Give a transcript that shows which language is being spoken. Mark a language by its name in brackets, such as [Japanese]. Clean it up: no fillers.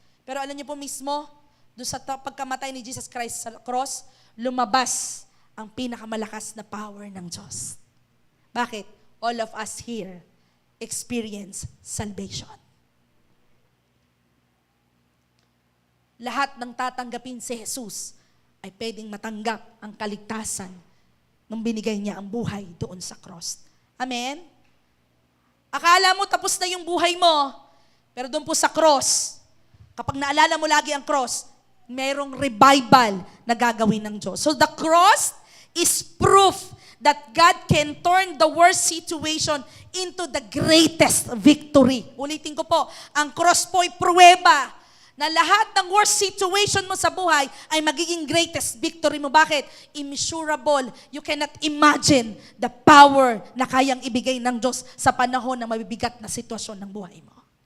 [Filipino] Pero alam niyo po mismo, doon sa pagkamatay ni Jesus Christ sa cross, lumabas ang pinakamalakas na power ng Diyos. Bakit? [English] All of us here experience salvation. [Filipino] Lahat ng tatanggapin si Jesus ay pwedeng matanggap ang kaligtasan nung binigay niya ang buhay doon sa cross. Amen? Akala mo tapos na yung buhay mo, pero doon po sa cross, kapag naalala mo lagi ang cross, mayroong revival na gagawin ng Diyos. [English] So the cross is proof that God can turn the worst situation into the greatest victory. [Filipino] Ulitin ko po, ang cross po ay pruweba na lahat ng worst situation mo sa buhay ay magiging greatest victory mo. Bakit? Immeasurable. [English] You cannot imagine the power [Filipino] na kayang ibigay ng Diyos sa panahon ng mabibigat na sitwasyon ng buhay mo.